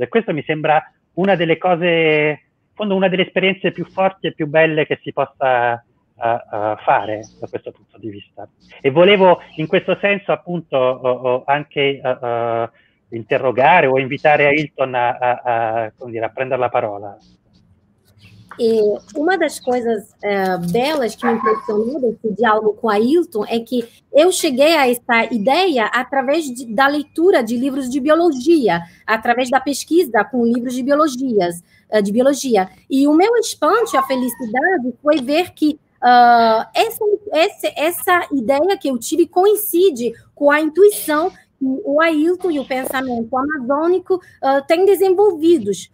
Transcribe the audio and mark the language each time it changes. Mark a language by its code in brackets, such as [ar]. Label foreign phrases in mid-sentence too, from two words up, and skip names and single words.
[it] E questo mi sembra una delle cose, in fondo una delle esperienze più forti e più belle che si possa fare da questo punto di vista. E volevo in questo senso appunto anche interrogare o invitare a Hilton a prendere la parola. [pt] E uma das coisas belas que me impressionou desse diálogo com a Hilton é que eu cheguei a essa ideia através da leitura de livros de biologia, através da pesquisa com livros de biologia. E o meu espanto, a felicidade, foi ver que essa ideia que eu tive coincide com a intuição que o Ailton e o pensamento amazônico têm desenvolvidos.